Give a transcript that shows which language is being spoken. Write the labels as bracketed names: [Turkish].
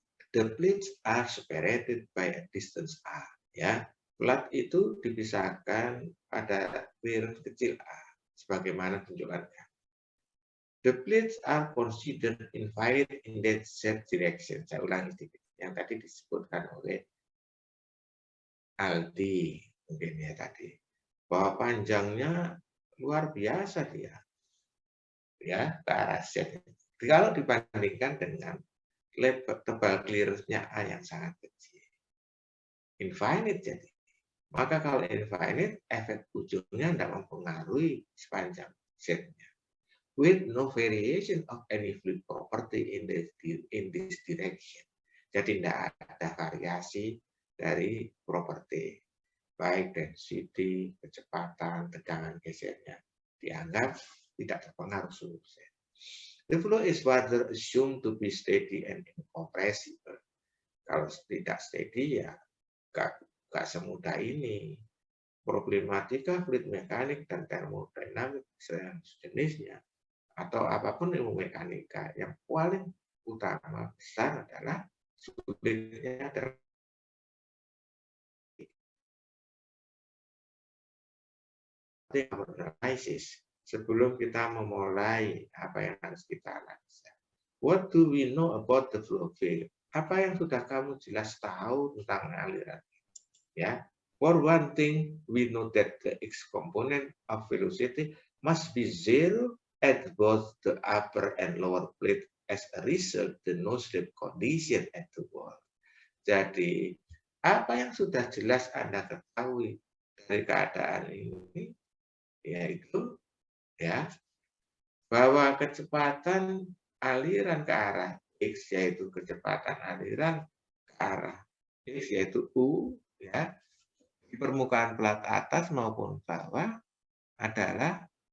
[English] The plates are separated by a distance r, ya. [Indonesian] Plat itu dipisahkan pada clearance kecil a, sebagaimana tunjukannya. [English] The plates are considered infinite in that z direction. [Indonesian] Saya ulangi sedikit. Yang tadi disebutkan oleh Aldi, mungkin ya tadi, bahwa panjangnya luar biasa dia, ya ke arah z. Kalau dibandingkan dengan tebal clearance-nya a yang sangat kecil, infinite jadi. Maka kalau infinite, efek ujungnya tidak mempengaruhi sepanjang z-nya. [English] With no variation of any fluid property in this direction. [Indonesian] Jadi tidak ada variasi dari properti, baik density, kecepatan, tegangan gesernya, dianggap tidak terpengaruh seluruh z. [English] The flow is further assumed to be steady and incompressible. [Indonesian] Kalau tidak steady ya nggak semudah ini. Problematika fluid mekanik dan termodinamik sejenisnya atau apapun ilmu mekanika yang paling utama besar adalah sulitnya analisis. Sebelum kita memulai apa yang harus kita analisa. [English] What do we know about the flow field? [Indonesian] Apa yang sudah kamu jelas tahu tentang aliran? [English] Ya, for one thing, we know that the x component of velocity must be zero at both the upper and lower plate as a result the no slip condition at the wall. [Indonesian] Jadi, apa yang sudah jelas Anda ketahui dari keadaan ini, yaitu ya bahwa kecepatan aliran ke arah x, yaitu kecepatan aliran ke arah x, yaitu u, ya, di permukaan plat atas maupun bawah adalah